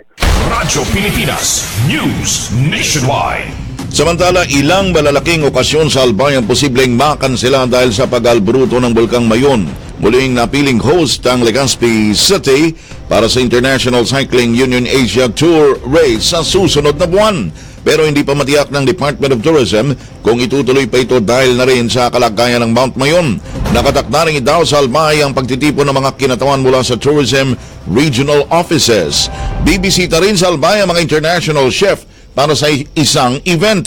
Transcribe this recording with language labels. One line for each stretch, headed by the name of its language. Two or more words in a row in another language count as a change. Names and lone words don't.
Filipino: Radyo Pilipinas News Nationwide. Samantala, ilang malalaking okasyon sa Albay ang posibleng makansela dahil sa pag-albruto ng Bulkang Mayon. Muling napiling host ang Legazpi City para sa International Cycling Union Asia Tour Race sa susunod na buwan. Pero hindi pa matiyak ng Department of Tourism kung itutuloy pa ito dahil na rin sa kalagayan ng Mount Mayon. Nakatakda rin daw sa Albay ang pagtitipon ng mga kinatawan mula sa Tourism Regional Offices. Bibisita rin sa Albay ang mga
English: international chef
Filipino: para sa isang event.